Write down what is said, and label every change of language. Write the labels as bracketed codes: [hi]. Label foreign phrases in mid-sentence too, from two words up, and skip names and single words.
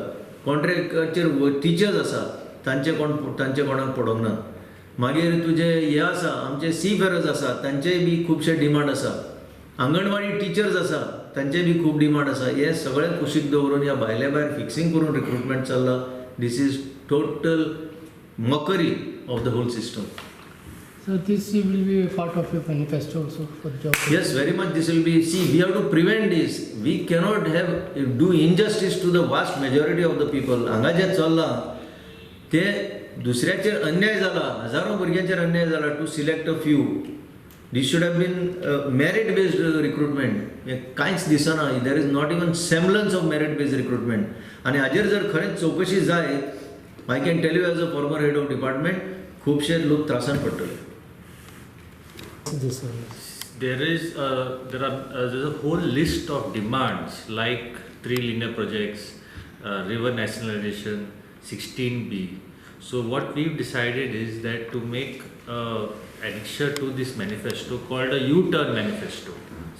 [kok] कॉन्ट्रॅक्टाचेर टिचर्स आसा तांचे कोणाक पडोंक ना. मागीर तुजे हे आसा आमचे सीफेरर्स आसा तांचेय बी खुबशे डिमांड आसा. आंगणवाडी टिचर्स आसा तांचे बी खूब डिमांड आसा. हे सगळे कुशीक दवरून ह्या भायल्या भायर फिक्सिंग करून रिक्रुटमेंट चल्ला. [en] this is total mockery of the whole system. So this will be a part of your manifesto also for job. Yes, very much this will be. See, we have to prevent this. We cannot do injustice to the vast majority of the people. [kok] हांगा जे चल्लां ते दुसऱ्याचेर अन्याय जाला, हजारो भुरग्यांचेर अन्याय जाला [en] to select a few. This should have been merit based recruitment. [kok] हे कांयच दिसना. [en] There is not even semblance of merit based recruitment. [kok] आनी हाजेर जर खरेंच चवकशी जाय, [en] I can tell you as a former head of department, [kok] खुबशे लोक त्रासान पडटले. [en] This one. There's a whole list of demands like 3 linear projects, river nationalization, 16B. So what we've decided is that to make annexure to this manifesto called a U-turn manifesto.